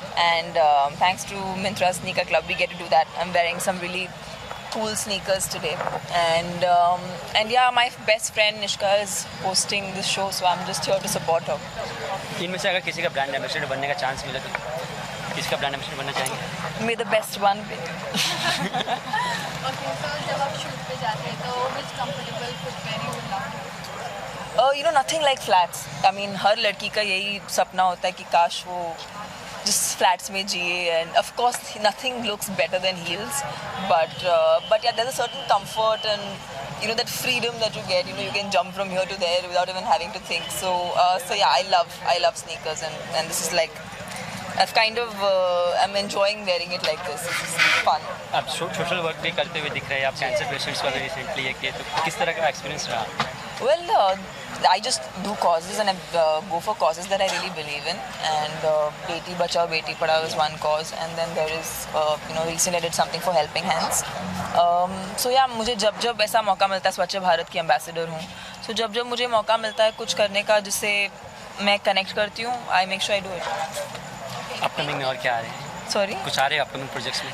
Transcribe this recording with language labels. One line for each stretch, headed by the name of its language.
English: And thanks to Myntra Sneaker Club, we get to do that. I'm wearing some really cool sneakers today, and yeah, my best friend Nishka is hosting this show, so I'm just here to support her.
Hindi: इनमें से अगर किसी का brand ambassador बनने का chance मिले तो किसका ब्रांड एम्बेसडर बनना चाहेंगे?
English: May the best one win.
Hindi: Okay so जब आप शूट पे जाते हैं तो
English: which comfortable footwear you would love to use? You know, nothing like flats. I mean,
Hindi: हर लड़की का यही सपना होता है कि काश वो
English: just flats
Hindi: में जिए,
English: and of course nothing looks better than heels, but yeah, there's a certain comfort and you know that freedom that you get. You know, you can jump from here to there without even having to think. So yeah, I love sneakers, and this is like I've kind of I'm enjoying wearing it like this. It's fun.
Hindi: आप social work भी करते हुए दिख रहे हैं, आप cancer patients का भी रिसेंटली एक किए, तो किस तरह का एक्सपीरियंस रहा?
English: Well, I just do causes and I go for causes that I really believe in. And Beti Bachao Beti Padhao is one cause, and then there is you know, recently I did something for Helping Hands. So yeah,
Hindi: मुझे जब ऐसा मौका मिलता है, स्वच्छ भारत की ambassador हूँ, so जब मुझे मौका मिलता है कुछ करने का जिससे मैं कनेक्ट करती हूँ,
English: I make sure I do it.
Hindi: Upcoming में और क्या आ रहे हैं?
English: Sorry?
Hindi: कुछ आ रहे हैं अपकमिंग प्रोजेक्ट्स में?